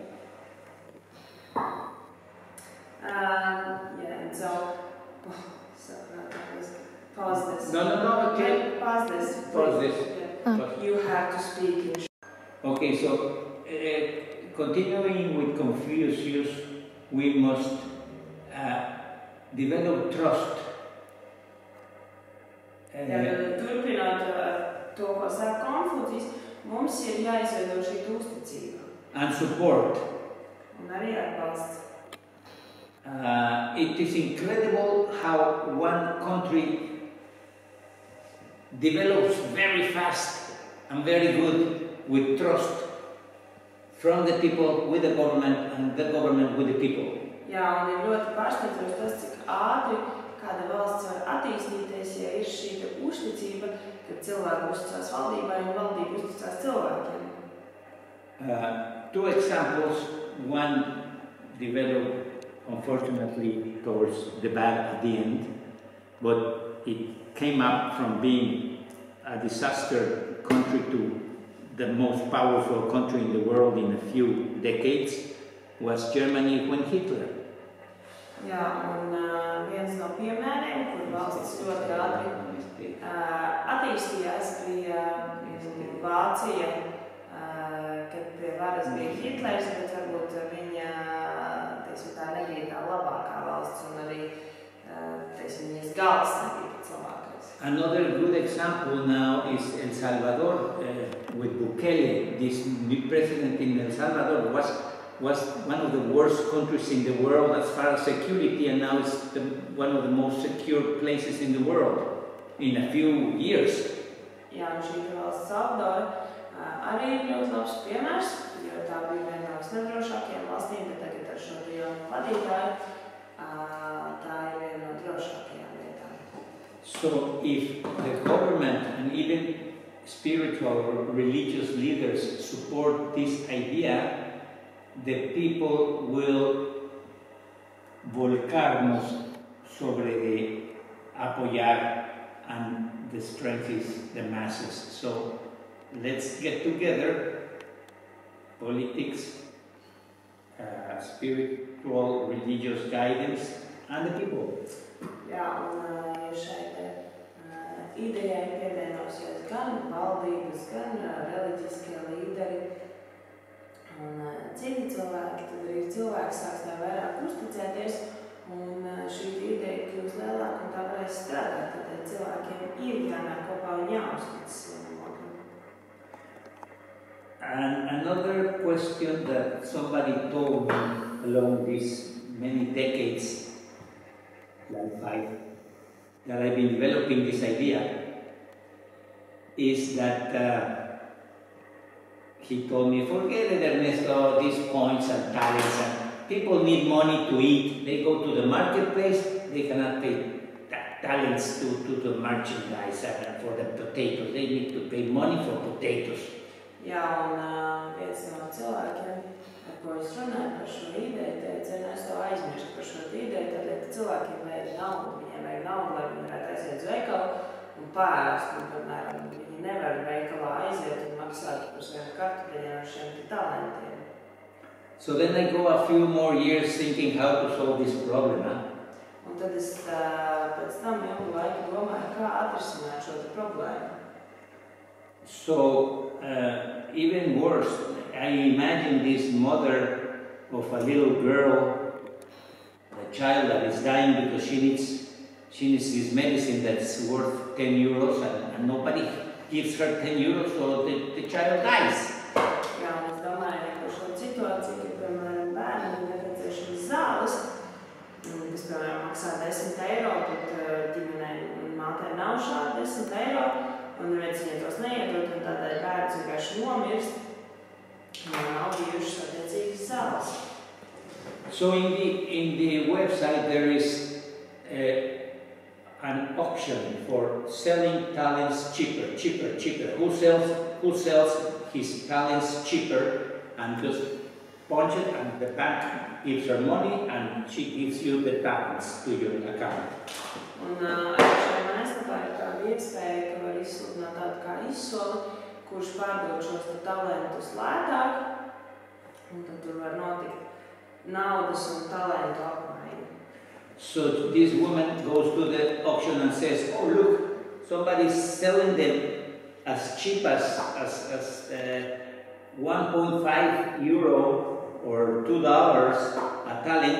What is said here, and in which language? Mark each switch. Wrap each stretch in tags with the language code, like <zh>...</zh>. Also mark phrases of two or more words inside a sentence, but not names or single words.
<en>Yeah, and so pause this. No, okay. Pause this. Pause this. Yeah. You have to speak in. Okay, so continuing with Confucius, we must develop trust.</en> <lv>Turpinot to, ko saka Konfūcijs, mums ir jāizveido šī uzticība.</lv> <en>And support.</en> <lv>Un arī atbalsts.</lv> <en>It is incredible how one country develops very fast and very good with trust from the people with the government and the government with the people.</en> <lv>Jā, un ir ļoti pārsteidzoši tas, cik ātri kāda valsts var attīstīties, ja ir šī uzticība, ka cilvēki uzticās valdībai un valdība uzticās cilvēkiem.</lv> <en>Two examples. One developed, unfortunately, towards the bad at the end, but it came up from being a disaster country to the most powerful country in the world in a few decades, was Germany when Hitler.</en> <lv>Jā, un viens no piemēriem, kur valstis ļoti ātri attīstījās, bija Vācija, kad pie varas bija Hitlers, bet varbūt viņa, teiksim, tā nebija tā labākā valsts, un arī, teiksim, viņas gals nebija pats labākais.</lv> <en>Another good example now is El Salvador, with Bukele. This new president in El Salvador was one of the worst countries in the world as far as security, and now it's one of the most secure places in the world in a few years.</en> <lv>Jā, un šī valsts Salvadora arī ir ļoti labs piemērs, jo tā bija viena no visnedrošākajām valstīm, bet tagad ar šo jaunu vadītāju tā ir viena no drošākajām vietām.</lv> <en>So if the government and even spiritual or religious leaders support this idea, the people will</en> <es>volcarnos sobre de apoyar,</es> <en>and the strength is the masses. So let's get together, politics, spiritual, religious guidance, and the people.</en> <lv>Jā, un šeit idejai pievienosies gan valdības, gan reliģiskie līderi un citi cilvēki. Tad arī cilvēki sāks tā vairāk uzticēties, un šī ideja kļūs lielāka, un tā varēs strādāt. Tad cilvēkiem ir jānāk kopā un jāuzticas.</lv> <en>And another question that somebody told me along these many decades, like 5, that I've been developing this idea, is that he told me, forget it, Ernesto, these points and talents, and people need money to eat. They go to the marketplace, they cannot pay talents to the merchandise for the potatoes. They need to pay money for potatoes.</en> <lv>Jā, un viens no cilvēkiem, ar ko es runāju par šo ideju, teica, es to aizmirstu par šo ideju, tādēļ, ka cilvēkiem vajag naudu, viņiem vajag naudu, lai viņi varētu aiziet uz veikalu un pārēst, un, piemēram, viņi nevar veikalā aiziet un maksāt par saviem kartupeļiem ar šiem talentiem.</lv> <en>So then I go a few more years thinking how to solve this problem.</en> <lv>Un tad es pēc tam ilgu laiku domāju, kā atrisināt šo problēmu.</lv> <en>So, even worse, I imagine this mother of a little girl, a child that is dying because she needs this medicine that's worth 10 euros and nobody gives her 10 euros, so the child dies.</en> <lv>Jā, un es domāju par šo situāciju, ka, piemēram, bērnam ir nepieciešams zāles, kas, piemēram, maksā 10 eiro, bet ģimenei un mātei nav šādi 10 eiro, un neviens viņai tos neiedod, un tādēļ bērns vienkārši nomirst, un nav bijušas attiecīgas zāles.</lv> <en>So in the website there is an option for selling talents cheaper. Who sells his talents cheaper, and just punch it, and the bank gives her money, and she gives you the talents to your account.</en> <lv>Un šajā mājaslapā ir tāda iespēja, ka var izsludināt tādu kā izsoli, kurš pārdod šos talentus lētāk, un tad tur var notikt naudas un talentu apmaiņa.</lv> <en>So this woman goes to the auction and says, oh look, somebody's selling them as cheap as 1.5 euro or $2 a talent.</en>